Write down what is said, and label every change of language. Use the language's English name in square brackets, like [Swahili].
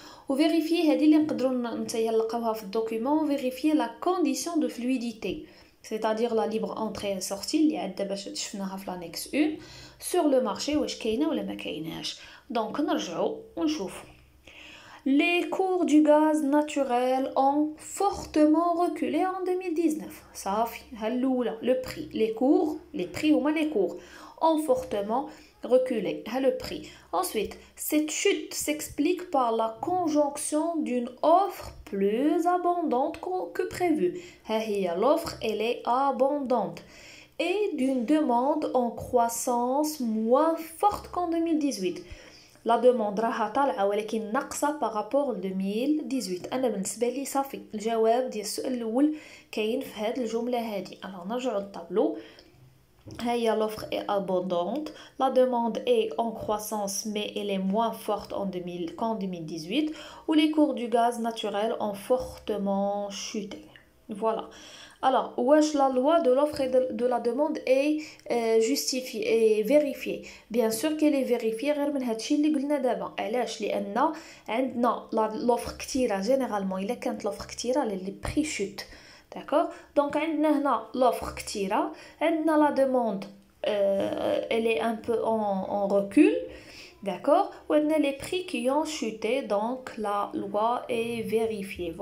[Arabic] وفيريفي هذه اللي نقدروا نتايا نلقاوها في الدوكيومون. فيريفي لا كونديسيون دو فلويديتي [French] c'est-à-dire la libre entrée et sortie [Arabic] اللي عاد دابا شفناها في [French] l'annexe 1 sur le marché [Arabic] واش كاينه ولا ما كايناش. دونك نرجعوا ونشوفوا. [French] Les cours du gaz naturel ont fortement reculé en 2019. [Arabic] صافي ها الاولى [French] le prix. les prix هما les cours ont fortement reculé. Le prix. Ensuite, cette chute s'explique par la conjonction d'une offre plus abondante que prévu. L'offre, elle est abondante. Et d'une demande en croissance moins forte qu'en 2018. La demande [Arabic] راها طالعه ولكن ناقصه [French] par rapport [Arabic] ل 2018. انا بالنسبه لي صافي الجواب ديال السؤال الاول كاين في هذه الجمله هذه. alors نرجعوا للطابلو. [French] L'offre est abondante, la demande est en croissance mais elle est moins forte qu'en 2018, où les cours du gaz naturel ont fortement chuté. Voilà. Alors, wesh la loi de l'offre et de la demande est justifiée et vérifiée. Bien sûr qu'elle est vérifiée [Arabic] غير من هادشي اللي قلنا دابا. علاش؟ لأن عندنا [French] l'offre كتيرة généralement [Arabic] إلا كانت [French] l'offre كتيرة les prix chutent. D'accord? Donc, [Arabic] عندنا هنا [French] l'offre كتيرة, عندنا la demande, elle est un peu en recul, d'accord? [Arabic] وعندنا [French] les prix qui ont chuté, donc la loi est vérifiée.